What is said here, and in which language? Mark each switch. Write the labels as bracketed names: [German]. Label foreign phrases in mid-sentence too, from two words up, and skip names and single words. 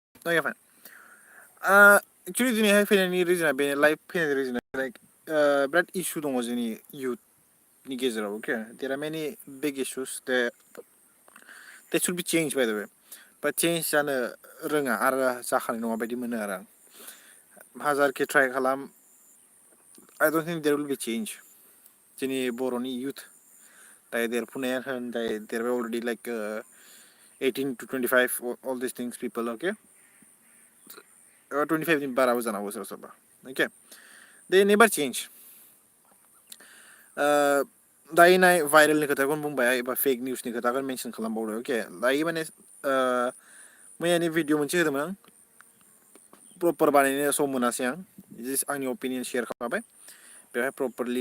[English] Okay, fine. [Bodo] Actually दिनैहाय फैनायनि रिजोना बेनो लाइभ फैनायनि रिजोना लाइक बिराद इसु दङ जोंनि youthनि गेजेराव [English] okay there are many big issues that should be changed by the way but change [Bodo] जानो रोङा आरो जाखानाय नङा बायदि मोनो आरो आं हाजारखि ट्राइ खालाम [English] I don't think there will be change [Bodo] जोंनि बर'नि youth दायो देरफुनायानो होन दायो देरबाय [English] already like 18 to 25 all these things people okay [Bodo] 25 नि बाराबो जानो हागौ सोरबा सोरबा [English] okay they never change [Bodo] दायो नाय भाइरेलनि खोथाखौनो बुंबाय एबा [English] fake news [Bodo] खोथाखौनो मेनसन खालामबावदो अके दायो माने मैयानि भिडिअ मोनसे होदोंमोन आं प्रपर बानायनो सम मोनासै आं जास्ट आंनि अपिनियन शेयार खालामबाय बेवहाय प्रपरलि